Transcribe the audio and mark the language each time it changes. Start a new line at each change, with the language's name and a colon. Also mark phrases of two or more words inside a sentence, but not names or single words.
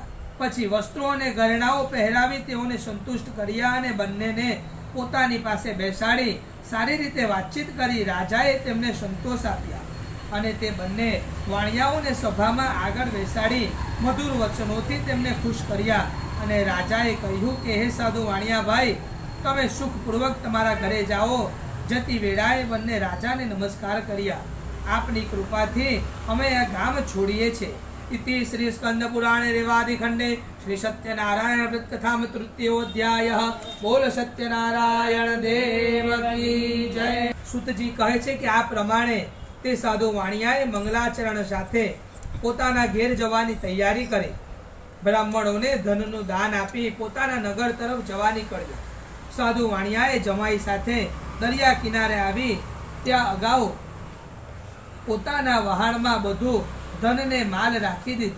Gujarati: પછી વસ્ત્રો અને ઘરેણાઓ પહેરાવી તેઓને સંતુષ્ટ કર્યા અને બંનેને પોતાની પાસે બેસાડી સારી રીતે વાતચીત કરી રાજાએ તેમને સંતોષ આપ્યા અને તે બંને વાણિયાઓને સભામાં આગળ બેસાડી મધુર વચનોથી તેમને ખુશ કર્યા. અને રાજાએ કહ્યું કે હે સાધુ વાણિયાભાઈ, તમે સુખપૂર્વક તમારા ઘરે જાઓ. જતી વેળાએ બંને રાજાને નમસ્કાર કર્યા. આપની કૃપાથી અમે આ ગામ છોડીએ છીએ.
Sanskrit: इति श्री स्कंद पुराणे रेवादिखंडे श्री सत्यनारायण व्रतकथाम तृतीयोध्यायः।
Hindi: बोल सत्यनारायण देव की जय।
Gujarati: સુતજી કહે છે કે આ પ્રમાણે તે સાધુ વાણિયાએ મંગલાચરણ સાથે પોતાના ઘેર જવાની તૈયારી કરી. બ્રાહ્મણોને ધનનું દાન આપી પોતાના નગર તરફ જવા નીકળ્યો. સાધુ વાણિયાએ જમાઈ સાથે દરિયા કિનારે આવી ત્યાં અગાઉ પોતાના વહાણમાં બધું ધનને માલ રાખી દીધું.